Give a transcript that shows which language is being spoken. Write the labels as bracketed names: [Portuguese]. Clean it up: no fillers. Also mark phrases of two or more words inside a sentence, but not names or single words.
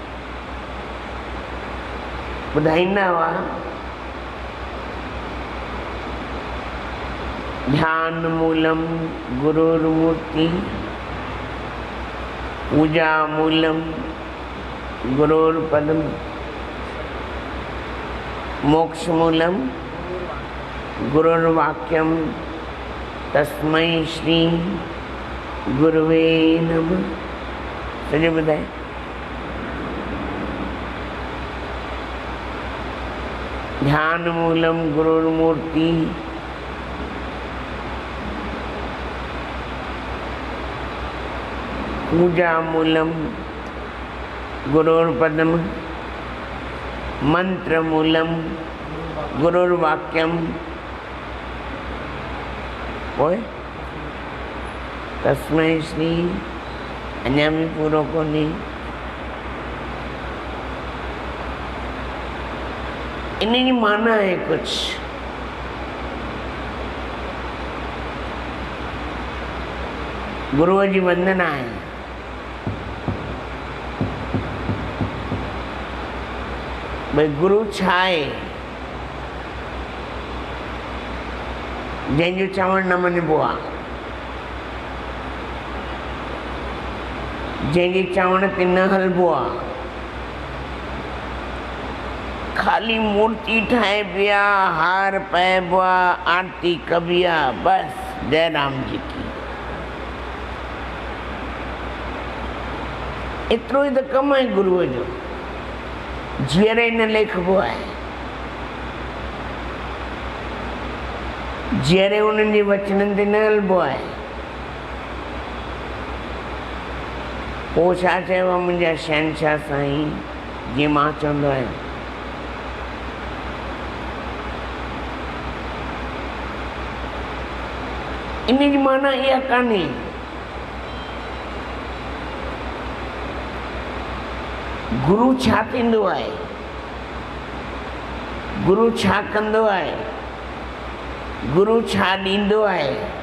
[Sindhi] ॿुधाईंदा हुआ, [Sanskrit] ध्यान मूलम गुरुर्मूर्ति, पूजा मूलम गुरुर्पदम, मोक्ष मूलम गुरुर्वाक्यम, तस्मै श्री गुरुवे नमः। [Sindhi] सॼो ॿुधाए। [Sanskrit] ध्यान मूलम गुरुर्मूर्ति, पूजा मूलम गुरुर्पदम, मंत्र मूलम गुरुर्वाक्यम, ओए तस्मै श्री, [Sindhi] अञा भी पूरो कोन्हे। इन जी माना है कुछ। गुरुअ जी वंदना है। भाई गुरु छा आहे, जंहिंजो चवण न मञिबो आहे, जंहिंजे चवण ते न हलबो आहे, खाली मूर्ति ठाहिबी आहे, हार पाइबो आहे, आरती कबी आहे, [Hindi] बस जय राम जी की। [Sindhi] एतिरो ई त कमु आहे गुरुअ जो। जीअरे न लिखबो आहे, जीअरे उन्हनि जे वचननि ते न हलबो आहे। पोइ छा चयो मुंहिंजा शहंशाह साईं, जीअं मां चवंदो आहियां, इन जी माना इहा कान्हे गुरु छा थींदो आहे, गुरु छा कंदो आहे, गुरु छा ॾींदो आहे,